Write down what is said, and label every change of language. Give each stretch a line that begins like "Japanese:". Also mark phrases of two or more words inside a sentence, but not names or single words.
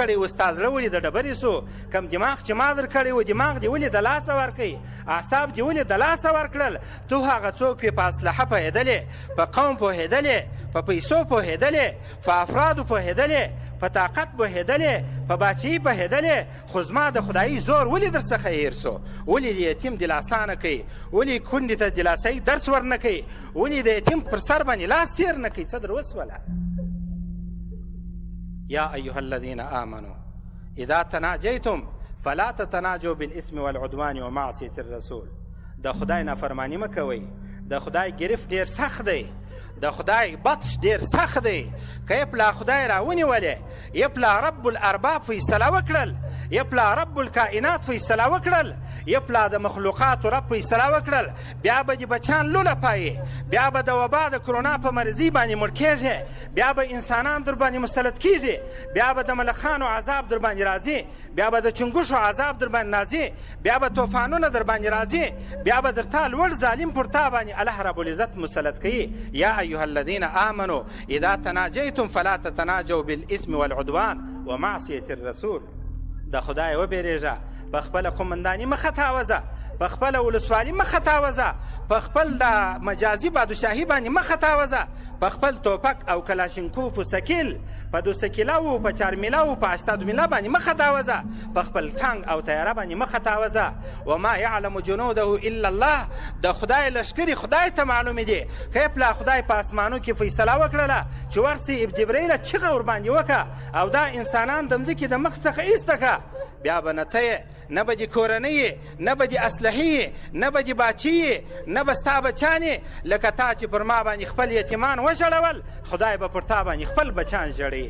Pashto: کړی و ستا زړه ولې د ډبرې سو کم دماغ چې ما در کړی و دماغ دې ولې د لاسه ورکوي اعصاب دې ولې د لاسه ورکړل تو هغه څوک وې په اسلحه پوهېدلې په قوم پوهېدلې په پیسو پوهېدلې په افرادو پوهېدلې په طاقت پوهېدلې په باچهي پوهېدلې خو زما د خدایي زور ولې در څخه هېر سو ولې د یتیم دلاسا نه کوي ولې کونډې ته دلاسایي درس ور نه کوي ولې د یتیم پر سر باندې لاس تېر نه کوي څه در وسوله
Arabic: یا ایها الذین آمنوا اذا تناجیتم فلا تتناجوا بالاثم والعدوان ومعصیة الرسول
Pashto: د خدای نافرمانی مه کوئ د خدای گرفت ډیر سخت دی د خدای بطش ډیر سخت دی که یې پلا خدای راونیولې یې پلا رب الارباب فیصله وکړل یا پلا رب الکائنات فیصله وکړل، یا پلا د مخلوقاتو رب فیصله وکړل، بیا به دې بچان لوله پایې، بیا به د وبا د کرونا په مرضي باندې مړ کېږې، بیا به انسانان در باندې مسلط کېږي، بیا به د ملخانو عذاب در باندې راځي، بیا به د چنګوښو عذاب در باندې راځي، بیا به طوفانونه در باندې راځي، بیا به در تا لوړ ظالم پر تا باندې الله رب العزت مسلط کوي.
Arabic: یا ایها الذین آمنوا اذا تناجیتم فلا تتناجوا بالاثم والعدوان ومعصیة الرسول.
Pashto: د خدای وبېرېږه، په خپله قومنداني مه خطاوځه، په خپله ولسوالي مه خطاوځه، په خپل د مجازي بادشاهي باندې مه خطاوځه، په خپل توپک او کلاشینکوف و سکیل، په 2 سکیله و په 4 میله و په 80 میله باندې مه خطاوځه، په خپل ټانک او تیاره باندې مه خطاوځه.
Arabic: وما یعلم جنوده الا الله.
Pashto: د خدای لښکرې خدای ته معلومې دي. که پلا خدای په اسمانو کې فیصله وکړله چې ورسې جبریله چغه ورباندې وکړه او دا انسانان د مځکې د مخ څخه ایسته کړه، بیا به نه ته نه به دې کورنۍ نه به دې اسلحې نه به دې باچي نه به ستا بچانې، لکه تا چې پر ما باندې خپل یتیمان وژړول، خدای به پر تا باندې خپل بچان ژړي.